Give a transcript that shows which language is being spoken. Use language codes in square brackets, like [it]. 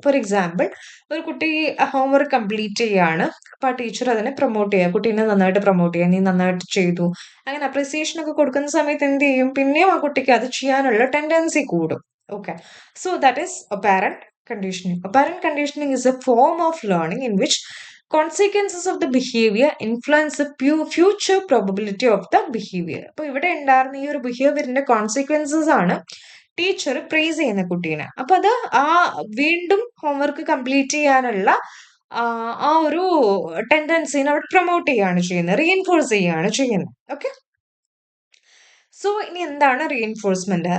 [en] for example, [ml] ഒരു കുട്ടി homework complete ചെയ്യാണ്. അപ്പൊ ആ ടീച്ചർ അതിനെ പ്രൊമോട്ട് ചെയ്യുക, കുട്ടീനെ നന്നായിട്ട് പ്രൊമോട്ട് ചെയ്യുക, നീ നന്നായിട്ട് ചെയ്തു, അങ്ങനെ അപ്രിസിയേഷൻ ഒക്കെ കൊടുക്കുന്ന സമയത്ത് എന്ത് ചെയ്യും, പിന്നെയും ആ കുട്ടിക്ക് അത് ചെയ്യാനുള്ള ടെൻഡൻസി കൂടും. [en] Okay, so that is apparent conditioning. Apparent conditioning is a form of learning in which consequences of the behavior influence the future probability of the behavior. [ml] അപ്പൊ ഇവിടെ ഉണ്ടായിരുന്ന ഈ ഒരു ബിഹേവിയറിന്റെ കോൺസിക്വൻസസ് ആണ് ടീച്ചർ പ്രൈസ് ചെയ്യുന്ന കുട്ടീനെ. അപ്പൊ അത് വീണ്ടും ഹോംവർക്ക് കംപ്ലീറ്റ് ചെയ്യാനുള്ള ആ ഒരു ടെൻഡൻസിനെ അവിടെ പ്രൊമോട്ട് ചെയ്യാണ് ചെയ്യുന്നത്, റീഇൻഫോഴ്സ് ചെയ്യാണ് ചെയ്യുന്നത്. ഓക്കെ, സോ ഇനി എന്താണ് റീഇൻഫോഴ്സ്മെന്റ്?